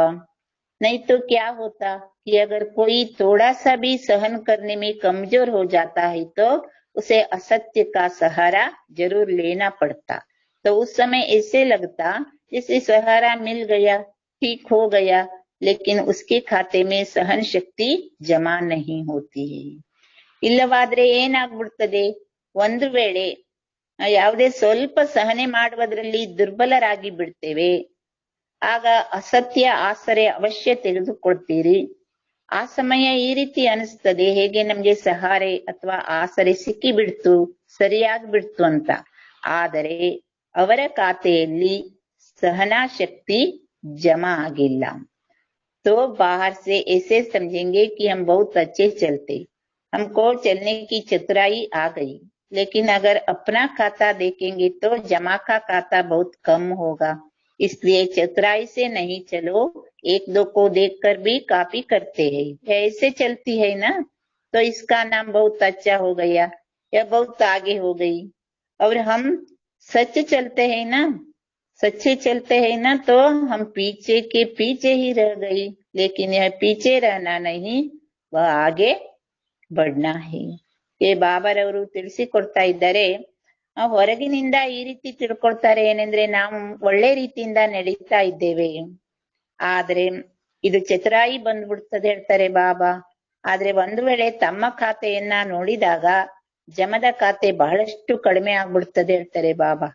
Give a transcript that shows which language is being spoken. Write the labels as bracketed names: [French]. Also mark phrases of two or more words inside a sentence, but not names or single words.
[Hindi] नहीं तो क्या होता कि अगर कोई थोड़ा सा भी सहन करने में कमजोर हो जाता है तो उसे असत्य का सहारा जरूर लेना पड़ता. तो उस समय ऐसे लगता जैसे सहारा मिल गया, ठीक हो गया, लेकिन उसके खाते में सहन शक्ति जमा नहीं होती है. [Kannada] ಇಲ್ಲವಾದ್ರೆ ಏನಾಗ್ಬಿಡ್ತದೆ, ಒಂದು ವೇಳೆ ಯಾವುದೇ ಸ್ವಲ್ಪ ಸಹನೆ ಮಾಡುವುದರಲ್ಲಿ ದುರ್ಬಲರಾಗಿ ಬಿಡ್ತೇವೆ, ಆಗ ಅಸತ್ಯ ಆಸರೆ ಅವಶ್ಯ ತೆಗೆದುಕೊಳ್ತೀರಿ. ಆ ಸಮಯ ಈ ರೀತಿ ಅನಿಸ್ತದೆ, ಹೇಗೆ ನಮ್ಗೆ ಸಹಾರೆ ಅಥವಾ ಆಸರೆ ಸಿಕ್ಕಿ ಬಿಡ್ತು, ಸರಿಯಾಗಿ ಬಿಡ್ತು ಅಂತ. ಆದರೆ ಅವರ ಖಾತೆಯಲ್ಲಿ ಸಹನಾ ಶಕ್ತಿ ಜಮಾ ಆಗಿಲ್ಲ. [Hindi] तो बाहर से ऐसे समझेंगे कि हम बहुत अच्छे चलते, हमको चलने की चतुराई आ गई, लेकिन अगर अपना खाता देखेंगे तो जमा का खाता बहुत कम होगा. इसलिए चतुराई से नहीं चलो, एक दो को देखकर भी कॉपी करते हैं, ऐसे चलती है ना, तो इसका नाम बहुत अच्छा हो गया या बहुत आगे हो गई. और हम सच चलते हैं ना, सच्चे चलते हैं ना, तो हम पीछे के पीछे ही रह गई, लेकिन यह पीछे रहना नहीं, वह आगे बढ़ना है. [Kannada] ये ಬಾಬಾರವರು ತಿಳಿಸಿಕೊಡ್ತಾ ಇದ್ದಾರೆ. ಹೊರಗಿನಿಂದ ಈ ರೀತಿ ತಿಳ್ಕೊಳ್ತಾರೆ, ಏನೆಂದ್ರೆ ನಾವು ಒಳ್ಳೆ ರೀತಿಯಿಂದ ನಡೀತಾ ಇದ್ದೇವೆ, ಆದ್ರೆ ಇದು ಚತುರಾಯಿ ಬಂದ್ಬಿಡ್ತದೆ ಹೇಳ್ತಾರೆ ಬಾಬಾ. ಆದ್ರೆ ಒಂದು ವೇಳೆ ತಮ್ಮ ಖಾತೆಯನ್ನ ನೋಡಿದಾಗ ಜಮದ ಖಾತೆ ಬಹಳಷ್ಟು ಕಡಿಮೆ ಆಗ್ಬಿಡ್ತದೆ ಹೇಳ್ತಾರೆ ಬಾಬಾ.